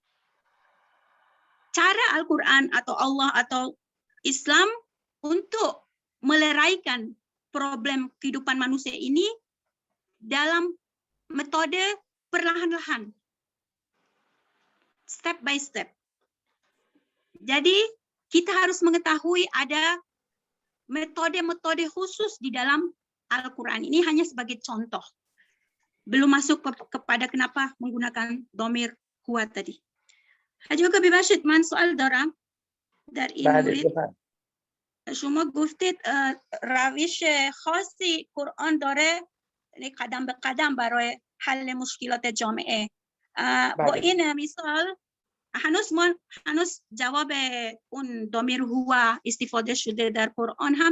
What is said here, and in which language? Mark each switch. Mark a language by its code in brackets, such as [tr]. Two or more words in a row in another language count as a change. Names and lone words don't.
[id] Cara Al-Quran atau Allah atau Islam untuk meleraikan problem kehidupan manusia ini dalam metode perlahan-lahan, [en] step by step. [id] Jadi kita harus mengetahui ada metode-metode khusus di dalam Al-Quran. Ini hanya sebagai contoh. Belum masuk kepada kenapa menggunakan domir huwa tadi. [fa] حاجه ببخشید من سوال دارم در این مورد. شما گفتید روش خاصی قرآن داره، یعنی قدم به قدم برای حل مشکلات جامعه. با این مثال هنوز جواب اون ضمیر هو استفاده شده در قرآن هم